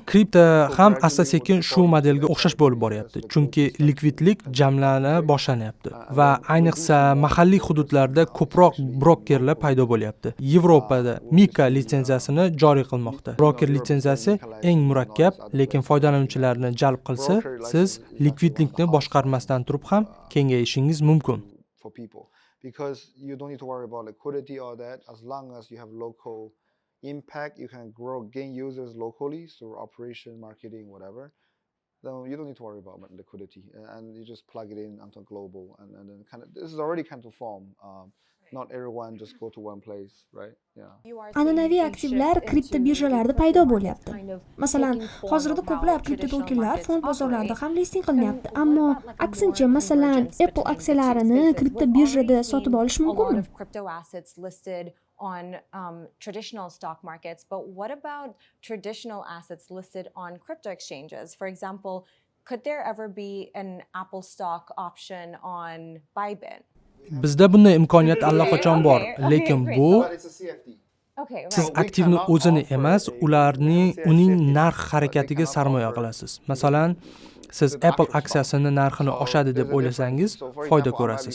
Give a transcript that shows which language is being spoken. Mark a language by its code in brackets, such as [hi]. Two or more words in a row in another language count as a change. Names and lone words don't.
[uz] Kripto ham asta-sekin shu modelga o'xshash bo'lib boryapti, chunki likvidlik jamlana boshlanyapti va ayniqsa mahalliy hududlarda ko'proq brokerlar paydo bo'lyapti. Yevropada Mika litsenziyasini joriy qilmoqda. Broker litsenziyasi eng murakkab, lekin foydalanuvchilarni jalb qilsa, siz likvidlikni boshqarmasdan turib ham kengayishingiz mumkin. [en] Because you don't need to worry about liquidity or that, as long as you have local impact, you can gain users locally through operation, marketing, whatever. Then you don't need to worry about liquidity, and you just plug it in onto global, and then kind of this is already kind of form. Not everyone just go to one place, right? Yeah. [uz] An'anaviy aktivlar kripto birjalarda paydo bo'lyapti. Masalan, hozirda ko'plab kripto tokenlar fond bozorlarida ham listing qilinyapti, ammo aksincha, masalan, Apple aksiyalarini kripto birjada sotib olish mumkinmi? [en] On traditional stock markets, but what about traditional assets listed on crypto exchanges? For example, could there ever be an Apple stock option on Bybit? [uz] Bizda bunday imkoniyat allaqachon bor, lekin bu siz aktivni o'zini emas, uning narx harakatiga sarmoya qilasiz. Masalan, siz Apple aksiyasini narxini oshadi deb o'ylasangiz, foyda ko'rasiz.